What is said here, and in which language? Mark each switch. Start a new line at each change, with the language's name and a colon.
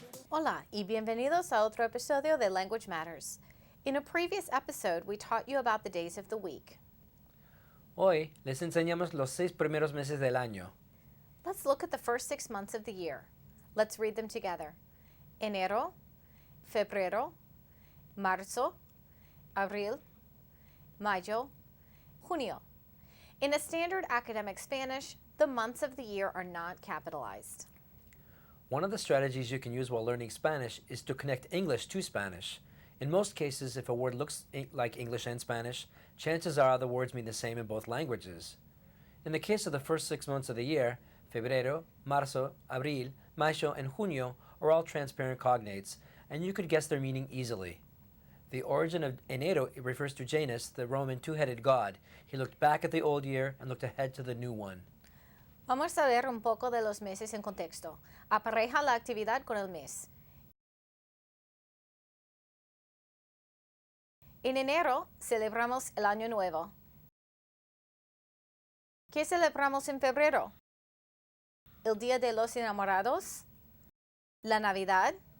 Spanish: Hola y bienvenidos a otro episodio de Language Matters.
English: In a previous episode, we taught you about the days of the week.
Spanish: Hoy les enseñamos los 6 primeros meses del año.
English: Let's look at the first 6 months of the year. Let's read them together.
Spanish: Enero, febrero, marzo, abril, mayo, junio.
English: In a standard academic Spanish, the months of the year are not capitalized. One of the strategies you can use while learning Spanish is to connect English to Spanish. In most cases, if a word looks like English and Spanish, chances are the words mean the same in both languages. In the case of the first 6 months of the year, febrero, marzo, abril, mayo, and junio are all transparent cognates, and you could guess their meaning easily. The origin of enero refers to Janus, the Roman two-headed god. He looked back at the old year and looked ahead to the new one.
Spanish: Vamos a ver un poco de los meses en contexto. Apareja la actividad con el mes. En enero celebramos el Año Nuevo. ¿Qué celebramos en febrero? ¿El Día de los Enamorados? ¿La Navidad?